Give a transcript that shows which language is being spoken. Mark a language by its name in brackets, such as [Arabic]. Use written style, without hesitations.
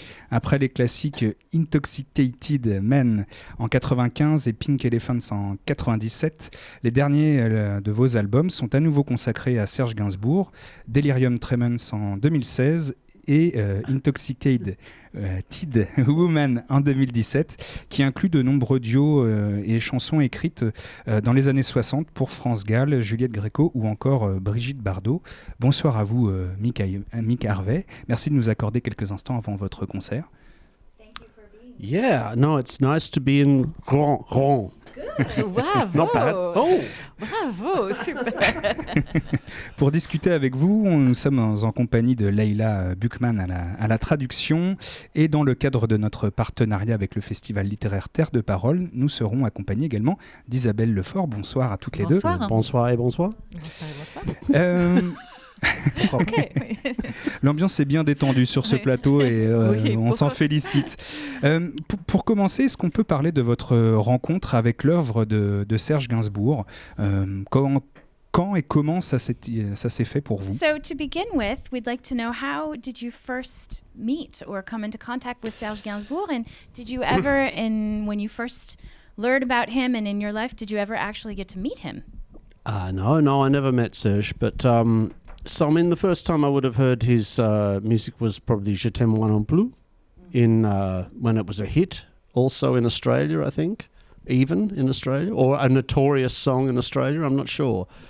[French] Après les classiques Intoxicated Men en 95 et Pink Elephants en 97, les derniers de vos albums sont à nouveau consacrés à Serge Gainsbourg, Delirium Tremens en 2016 et Intoxicated Woman en 2017, qui inclut de nombreux duos et chansons écrites dans les années 60 pour France Gall, Juliette Gréco ou encore Brigitte Bardot. Bonsoir à vous, Mick Harvey. Merci de nous accorder quelques instants avant votre concert. [English] Yeah, no, it's nice to be in Rouen. [French] Bravo. [English] Not bad. Oh. [French] Bravo, super. Pour discuter avec vous, nous sommes en compagnie de Leila Buchmann à la traduction et dans le cadre de notre partenariat avec le Festival littéraire Terre de Parole, nous serons accompagnés également d'Isabelle Lefort. Bonsoir à toutes les deux. Bonsoir et bonsoir. Bonsoir et bonsoir. Okay. L'ambiance est bien détendue sur ce plateau et on s'en félicite. Pour commencer, est-ce qu'on peut parler de votre rencontre avec l'œuvre de Serge Gainsbourg quand et comment ça s'est fait pour vous? [English] So to begin with, we'd like to know, how did you first meet or come into contact with Serge Gainsbourg, and did you ever, when you first learned about him and in your life, did you ever actually get to meet him? No, I never met Serge, but so I mean, the first time I would have heard his music was probably Je t'aime moi non plus, when it was a hit, also in Australia, I think, even in Australia, or a notorious song in Australia. I'm not sure.